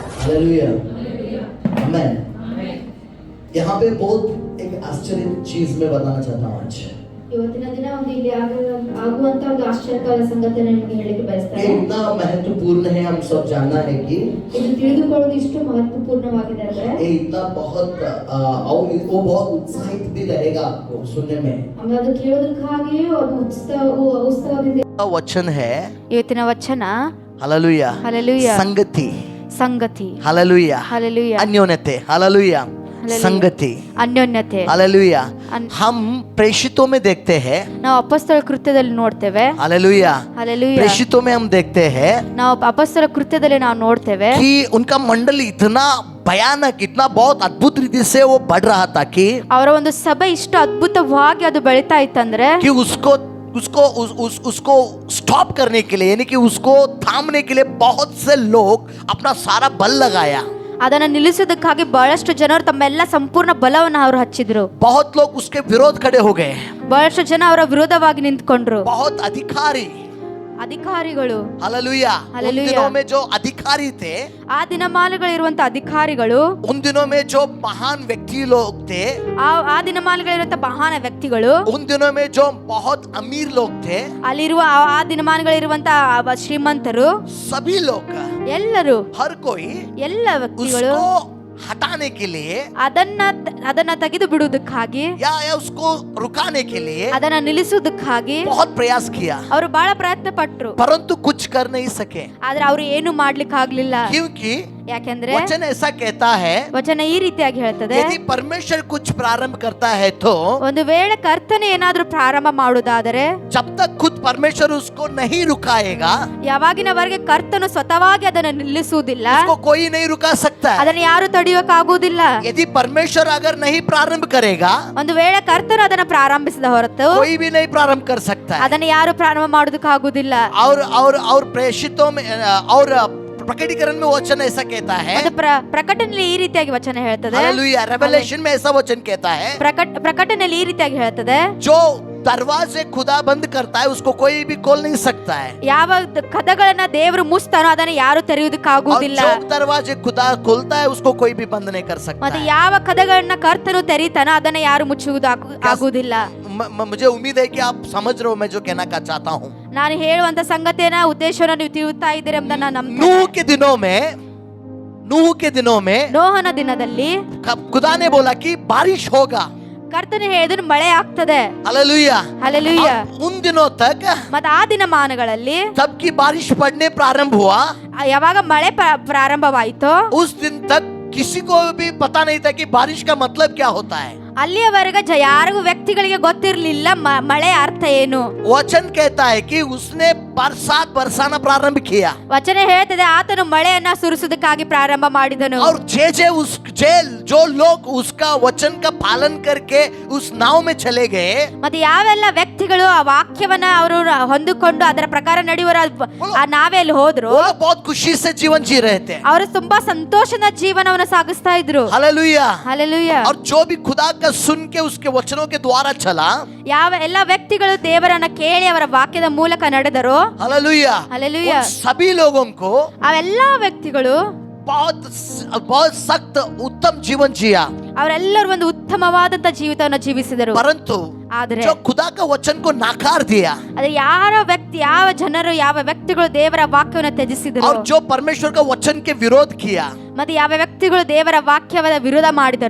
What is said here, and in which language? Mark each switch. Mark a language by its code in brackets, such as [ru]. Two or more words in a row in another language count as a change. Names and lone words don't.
[hi] हालेलुया, आमेन। यहाँ पे बहुत एक आश्चर्य चीज मैं बताना चाहता हूँ आज। [kn] ಇವತ್ತಿನ ದಿನ ಒಂದು ಇಲ್ಲಿ ಆಗುವಂತ ಒಂದು ಆಶ್ಚರ್ಯಕರ ಸಂಗತಿಯನ್ನು ನಿಮಗೆ ಹೇಳಲಿಕ್ಕೆ [hi] ये [kn] ಬಯಸ್ತೇನೆ. [hi] इतना महत्वपूर्ण है, हम सब जानना है कि [kn] ಇದು ತಿಳಿದುಕೊಳ್ಳುವುದು ಇಷ್ಟು ಮಹತ್ವಪೂರ್ಣವಾಗಿದೆ ಅಂದ್ರೆ [hi] ये इतना बहुत और वो बहुत उत्साहित भी रहेगा आपको सुनने में। [kn] ಆಮೇಲೆ ಅದು ಕೇಳೋದಕ್ಕಾಗಿಯೇ ಒಂದು ಉತ್ಸವದಿಂದ [hi] वचन है [kn] ಇವತ್ತಿನ ವಚನ [hi] हालेलुया, हालेलुया, संगति, [kn] ಸಂಗತಿ, [hi] हालेलुया, हालेलुया, अन्योन्यते, हालेलुया, संगति, [kn] ಅನ್ಯೋನ್ಯತೆ, [hi] हालेलुया। हम प्रेषितों में देखते हैं, [kn] ನಾವು ಅಪೊಸ್ತಲ ಕೃತ್ಯದಲ್ಲಿ ನೋಡ್ತೇವೆ, [hi] हालेलुया, हालेलुया, प्रेषितों में हम देखते हैं [kn] ನಾವು ಅಪೊಸ್ತಲ ಕೃತ್ಯದಲ್ಲಿ ನಾವು ನೋಡ್ತೇವೆ [hi] कि उनका मंडल इतना भयानक, इतना बहुत अद्भुत रीति से वो बढ़ रहा था कि [kn] ಅವರ ಒಂದು ಸಭೆ ಇಷ್ಟು ಅದ್ಭುತವಾಗಿ ಅದು ಬೆಳೀತಾ ಇತ್ತಂದ್ರೆ [hi] कि उसको स्टॉप करने के लिए, यानी कि उसको थामने के लिए बहुत से लोग अपना सारा बल लगाया। [kn] ಅದನ್ನ ನಿಲ್ಲಿಸೋದಕ್ಕಾಗಿ ಬಹಳಷ್ಟು ಜನರು ತಮ್ಮೆಲ್ಲ ಸಂಪೂರ್ಣ ಬಲವನ್ನು ಅವರು ಹಚ್ಚಿದ್ರು. [hi] बहुत लोग उसके विरोध खड़े हो गए, [kn] ಬಹಳಷ್ಟು ಜನ ಅವರ ವಿರೋಧವಾಗಿ ನಿಂತ್ಕೊಂಡ್ರು. [hi] बहुत [kn] ಅಧಿಕಾರಿಗಳು, [hi] हालेलुया, उन हालेलुया, दिनों में जो अधिकारी थे, [kn] ಆ ದಿನಮಾನಗಳಿರುವಂತ ಅಧಿಕಾರಿಗಳು, [hi] उन दिनों में जो महान व्यक्ति लोग थे, [kn] ಆ ದಿನಮಾನಗಳಿರುವಂತ ಮಹಾನ್ ವ್ಯಕ್ತಿಗಳು, [hi] उन दिनों में जो बहुत अमीर लोग थे, [kn] ಅಲ್ಲಿರುವ ಆ ದಿನಮಾನಗಳಿರುವಂತ ಶ್ರೀಮಂತರು, [hi] सभी लोग, [kn] ಎಲ್ಲರೂ, [hi] हर कोई [kn] ಎಲ್ಲ ವ್ಯಕ್ತಿಗಳು [hi] उसको हटाने के लिए [kn] ಅದನ್ನ ತೆಗೆದು ಬಿಡುವುದಕ್ಕಾಗಿ, [hi] या उसको रुकाने के लिए [kn] ಅದನ್ನ ನಿಲ್ಲಿಸುವುದಕ್ಕಾಗಿ [hi] बहुत प्रयास किया, [kn] ಅವರು ಬಹಳ ಪ್ರಯತ್ನ ಪಟ್ರು. [hi] परंतु कुछ कर नहीं सके, [kn] ಆದ್ರೆ ಅವರು ಏನು ಮಾಡ್ಲಿಕ್ಕೆ ಆಗ್ಲಿಲ್ಲ. [hi] क्योंकि [kn] ಯಾಕೆಂದ್ರೆ [hi] वचन ऐसा कहता है, [kn] ವಚನ ಈ ರೀತಿಯಾಗಿ ಹೇಳ್ತದೆ, [hi] यदि परमेश्वर कुछ प्रारंभ करता है तो [kn] ಒಂದು ವೇಳೆ ಕರ್ತನೆ ಏನಾದ್ರೂ ಪ್ರಾರಂಭ ಮಾಡುವುದಾದರೆ, [hi] जब तक खुद परमेश्वर उसको नहीं रुकाएगा, [kn] ಯಾವಾಗಿನವರೆಗೆ ಕರ್ತನು ಸ್ವತಃವಾಗಿ ಅದನ್ನು ನಿಲ್ಲಿಸುವುದಿಲ್ಲ, [hi] उसको कोई नहीं रुका सकता है। [kn] ಅದನ್ನು ಯಾರು ತಡೆಯೋಕ್ಕಾಗುವುದಿಲ್ಲ. [hi] यदि परमेश्वर अगर नहीं प्रारंभ करेगा, [kn] ಒಂದು ವೇಳೆ ಕರ್ತನು ಅದನ್ನು ಪ್ರಾರಂಭಿಸಿದ ಹೊರತು [hi] कोई भी नहीं प्रारंभ कर सकता है। [kn] ಅದನ್ನು ಯಾರು ಪ್ರಾರಂಭ ಮಾಡೋದಕ್ಕಾಗುವುದಿಲ್ಲ. [hi] और प्रेषितों में और प्रकटीकरण में वचन ऐसा कहता है, [kn] ಪ್ರಕಟಣೆಯಲ್ಲಿ ಈ ರೀತಿಯಾಗಿ ವಚನ ಹೇಳ್ತದೆ, [hi] हालेलुया, रेवलेशन में ऐसा वचन कहता है, [kn] ಪ್ರಕಟಣೆಯಲ್ಲಿ ಈ ರೀತಿಯಾಗಿ ಹೇಳ್ತದೆ, [hi] जो दरवाजे खुदा बंद करता है उसको कोई भी खोल नहीं सकता है, [kn] ಯಾವ ಕದಗಳನ್ನ ದೇವರು ಮುಚ್ತಾನೋ ಅದನ್ನ ಯಾರು ತೆರೆಯುವುದಕ್ಕಾಗುವುದಿಲ್ಲ. [hi] और जो दरवाजे खुदा खोलता है उसको कोई भी बंद नहीं कर सकता [kn] ಮತ್ತೆ [hi] है। [kn] ಯಾವ ಕದಗಳನ್ನ ಕರ್ತನು ತೆರೀತಾನೋ ಅದನ್ನ ಯಾರು ಮುಚ್ಚುವುದು ಆಗುವುದಿಲ್ಲ. [hi] मुझे उम्मीद है कि आप समझ रहे हो मैं जो कहना चाहता हूँ। [kn] ನಾನು ಹೇಳುವಂತ ಸಂಗತಿಯನ್ನ ಉದ್ದೇಶವನ್ನು ನೀವು ತಿಳಿಯುತ್ತಾ ಇದ್ದೀರಿ ಎಂಬುದನ್ನ ನಾನು ನಂಬ್ತೇನೆ. [hi] नूह के दिनों में [kn] ನೋಹನ ದಿನದಲ್ಲಿ [hi] खुदा ने बोला कि बारिश होगा, [kn] ಕರ್ತನು ಹೇಳಿದ್ರು ಮಳೆ ಆಗ್ತದೆ. [hi] हालेलुया, हालेलुया। उन दिनों तक [kn] ಮತ್ತೆ ಆ ದಿನಮಾನಗಳಲ್ಲಿ [hi] तब की बारिश पड़ने प्रारंभ हुआ, [kn] ಯಾವಾಗ ಮಳೆ ಪ್ರಾರಂಭವಾಯಿತೋ [hi] उस दिन तक किसी को भी पता नहीं था कि बारिश का मतलब क्या होता है। [kn] ಅಲ್ಲಿಯವರೆಗೆ ಯಾರಿಗೂ ವ್ಯಕ್ತಿಗಳಿಗೆ ಗೊತ್ತಿರಲಿಲ್ಲ ಮಳೆ ಅರ್ಥ ಏನು. [hi] वचन कहता है कि उसने बरसात बरसाना प्रारंभ किया, [kn] ವಚನ ಹೇಳ್ತದೆ ಆತನು ಮಳೆಯನ್ನ ಸುರಿಸುವುದಕ್ಕಾಗಿ ಪ್ರಾರಂಭ ಮಾಡಿದನು. [hi] और जो लोग उसका वचन का पालन करके उस नाव में चले गए, [kn] ಮತ್ತೆ ಯಾವೆಲ್ಲ ವ್ಯಕ್ತಿಗಳು ಆ ವಾಕ್ಯವನ್ನ ಅವರು ಹೊಂದಿಕೊಂಡು ಅದರ ಪ್ರಕಾರ ನಡೆಯುವ ಆ ನಾವೆಲ್ಲಿ ಹೋದ್ರು, [hi] वो लोग बहुत खुशी से जीवन जी रहे थे, [kn] ಅವರು ತುಂಬಾ ಸಂತೋಷದ ಜೀವನವನ್ನು ಸಾಗಿಸ್ತಾ ಇದ್ರು. [hi] हालेलुया, हालेलुया। और जो भी खुदा का सुन के उसके वचनों के द्वारा चला, [kn] ಯಾವ ಎಲ್ಲ ವ್ಯಕ್ತಿಗಳು ದೇವರನ್ನ ಕೇಳಿ ಅವರ ವಾಕ್ಯದ ಮೂಲಕ ನಡೆದರೋ, [hi] हालेलुया, हालेलुया, उन सभी लोगों को [kn] ಅವೆಲ್ಲಾ ವ್ಯಕ್ತಿಗಳು [hi] बहुत सख्त उत्तम जीवन जिया, [kn] ಅವರೆಲ್ಲರೂ ಒಂದು ಉತ್ತಮವಾದಂತ ಜೀವಿತವನ್ನು ಜೀವಿಸಿದರು. [hi] परंतु [kn] ಆದರೆ [hi] जो खुदा का वचन को नकार दिया, [kn] ಅದು ಯಾವ ಜನರು ಯಾವ ವ್ಯಕ್ತಿಗಳು ದೇವರ ವಾಕ್ಯವನ್ನು ತ್ಯಜಿಸಿದರು, [hi] और जो परमेश्वर का वचन के विरोध किया, [kn] ಮತ್ತೆ ಯಾವ ವ್ಯಕ್ತಿಗಳು ದೇವರ ವಾಕ್ಯದ ವಿರೋಧ ಮಾಡಿದರು,